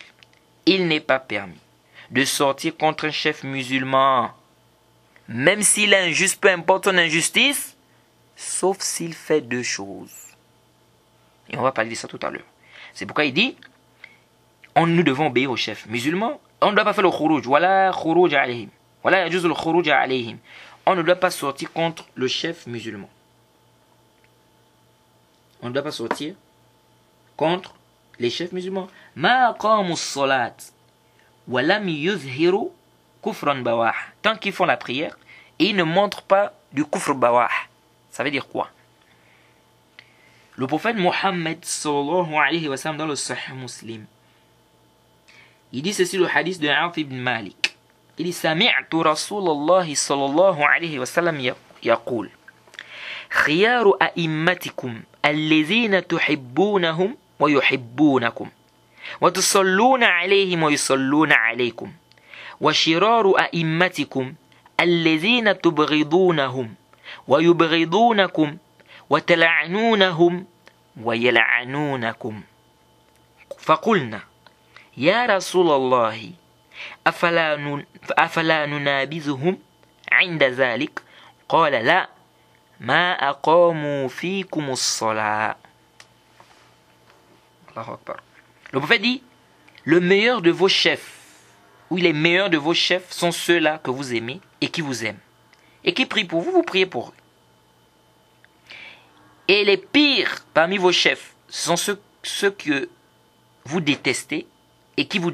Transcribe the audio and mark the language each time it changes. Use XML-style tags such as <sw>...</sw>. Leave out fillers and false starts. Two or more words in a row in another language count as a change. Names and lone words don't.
<fr>Il n'est pas permis de sortir contre un chef musulman, même s'il est injuste, peu importe son injustice, sauf s'il fait 2 choses. Et on va parler de ça tout à l'heure. C'est pourquoi il dit, nous devons obéir au chef musulman. On ne doit pas faire le khuruj.</fr> <ar>ولا خروج عليهم. ولا يجوز الخروج عليهم.</ar> <fr>On ne doit pas sortir contre le chef musulman. On ne doit pas sortir contre les chefs musulmans.</fr> <ar>ما أقاموا الصلاة ولم يظهروا كفرا بواحا.</ar> <fr>Tant qu'ils font la prière et ils ne montrent pas du</fr> <ar>كفر بواح.</ar> <fr>Ça veut dire quoi? Le prophète Mohammed</fr> <ar>صلى الله عليه وسلم</ar> <fr>dans le Sahih Muslim, il dit ceci, le hadith de Auf ibn Malik. Il dit</fr> <ar>سمعت رسول الله صلى الله عليه وسلم يقول خيار أئمتكم الذين تحبونهم ويحبونكم وتصلون عليهم ويصلون عليكم وشرار أئمتكم الذين تبغضونهم ويبغضونكم وتلعنونهم ويلعنونكم. فقلنا يا رسول الله أفلا ننابذهم عند ذلك؟ قال لا ما أقاموا فيكم الصلاة. الله أكبر.</ar> <fr>Le prophète dit, le meilleur de vos chefs, ou les meilleurs de vos chefs sont ceux-là que vous aimez et qui vous aiment. Et qui prient pour vous, vous priez pour eux. Et les pires parmi vos chefs sont ceux que vous détestez et qui vous détestent.</fr>